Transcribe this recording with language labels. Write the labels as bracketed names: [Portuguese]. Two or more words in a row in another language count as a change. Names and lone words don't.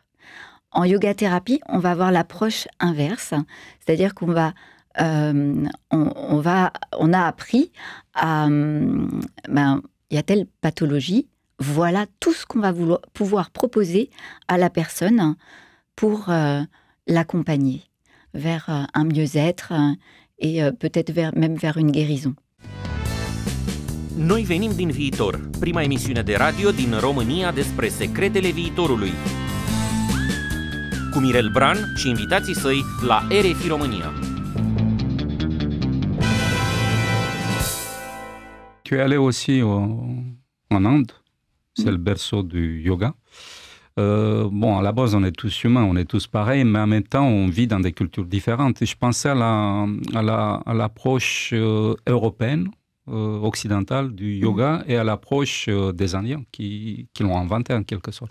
[French] En yoga-thérapie, on va avoir l'approche inverse, c'est-à-dire qu'on va, on a appris à, il y a telle pathologie, voilà tout ce qu'on va pouvoir proposer à la personne pour l'accompagner vers un mieux-être et peut-être même vers une guérison. [Romanian] Noi venim din viitor, prima emisiune de radio din România despre secretele viitorului. Cu Mirel Bran și invitații săi la RFI România. [French] Tu es allé aussi en Inde, c'est le berceau du yoga. À la base, on est tous humains, on est tous pareils, mais en même temps, on vit dans des cultures différentes. Et je pensais à l'approche européenne, occidentale du yoga et à l'approche des Indiens qui l'ont inventé en quelque sorte.